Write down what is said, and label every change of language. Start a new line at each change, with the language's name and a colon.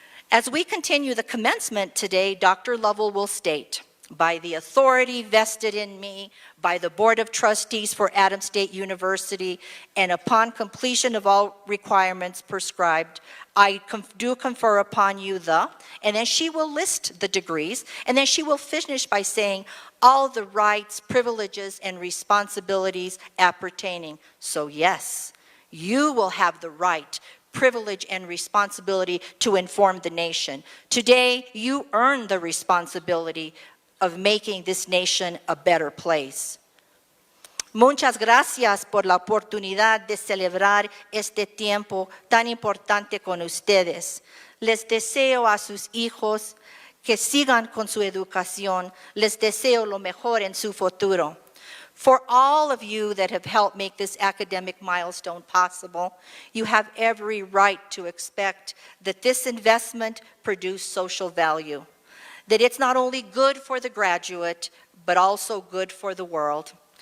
English: As we continue the commencement today, Dr. Lovell will state, by the authority vested in me by the Board of Trustees for Adams State University, and upon completion of all requirements prescribed, I do confer upon you the, and then she will list the degrees, and then she will finish by saying all the rights, privileges, and responsibilities appertaining. So yes, you will have the right, privilege, and responsibility to inform the nation. Today, you earn the responsibility of making this nation a better place.
Spanish: Muchas gracias por la oportunidad de celebrar este tiempo tan importante con ustedes. Les deseo a sus hijos que sigan con su educación. Les deseo lo mejor en su futuro.
English: For all of you that have helped make this academic milestone possible, you have every right to expect that this investment produce social value. That it's not only good for the graduate, but also good for the world.